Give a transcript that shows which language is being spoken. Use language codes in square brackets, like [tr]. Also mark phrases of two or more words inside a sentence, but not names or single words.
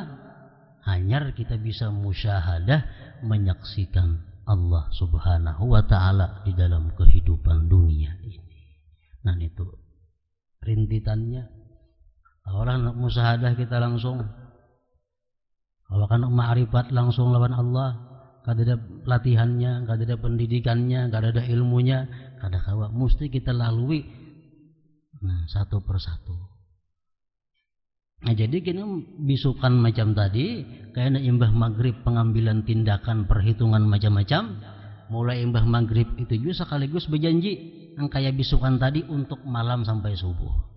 [id] Hanya kita bisa musyahadah, menyaksikan Allah [ar] سبحانه وتعالى [id] di dalam kehidupan dunia ini. Nah itu rintitannya. [bjn] Kalau orang musyahadah kita langsung, kalau kan ma'rifat langsung lawan Allah, kada ada latihannya, kada ada pendidikannya, kada ada ilmunya, kada kawa, mesti kita lalui satu persatu. Nah jadi kini bisukan macam tadi, kayaknya imbah maghrib pengambilan tindakan perhitungan macam-macam, mulai imbah maghrib itu juga sekaligus berjanji yang kayak bisukan tadi untuk malam sampai subuh.